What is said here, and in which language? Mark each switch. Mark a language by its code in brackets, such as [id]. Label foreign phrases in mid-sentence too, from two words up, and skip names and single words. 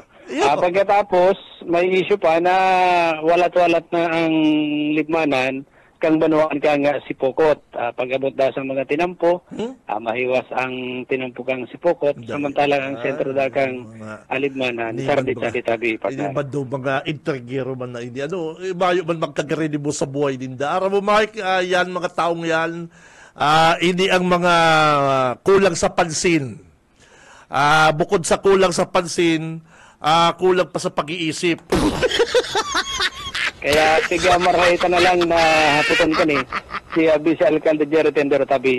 [bik] Pagkatapos, may issue pa na walat-walat na ang ligmanan, kang Banuan ka nga si Pokot. Pag-abot da sa mga tinampo, mahiwas ang tinampo kang si Pokot, samantalang ang sentro da kang aligmanan, sardit sa ditabi. Hindi ba daw mga intrigero man na hindi? Mayo man magkagarini mo sa buhay din da. Aram mo, Mike, [tl] yan mga taong yan, hindi ang mga kulang sa pansin. Bukod sa kulang sa pansin, kulang pa sa pag-iisip. [bik] Kaya tiga marahita na lang na haputan ka ni si Vice Alcalde Jerry Tindero Tabi.